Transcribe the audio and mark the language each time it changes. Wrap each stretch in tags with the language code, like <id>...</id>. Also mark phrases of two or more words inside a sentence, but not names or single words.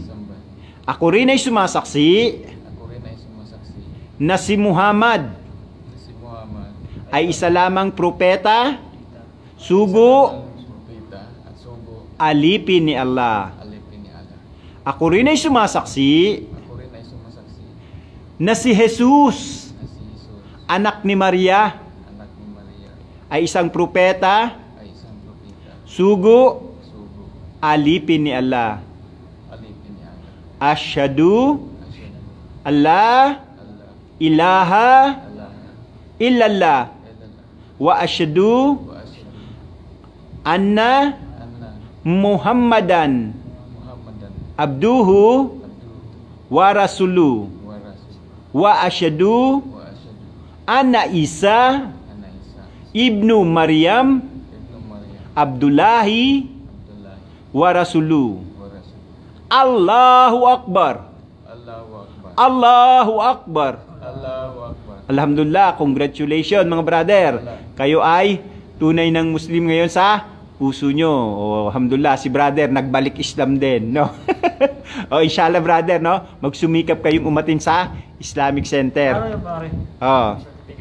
<tl>Ako rin ay sumasaksi na si Muhammad ay isa lamang propeta, sugo, alipin ni Allah. Ako rin ay sumasaksi na si Jesus, anak ni Maria, ay isang propeta, sugo, alipin ni Allah.</tl> <ar>أشهد أن لا إله إلا الله وأشهد أن محمدا عبده ورسوله وأشهد أن عيسى ابن مريم عبد الله ورسوله. الله أكبر. الله أكبر.</ar> <tl>Alhamdulillah, congratulations mga brother. Kayo ay tunay ng Muslim ngayon sa puso nyo. Alhamdulillah, si brother nagbalik Islam din, no? Inshallah brother, no? Magsumikap kayong umatin sa Islamic Center.</tl>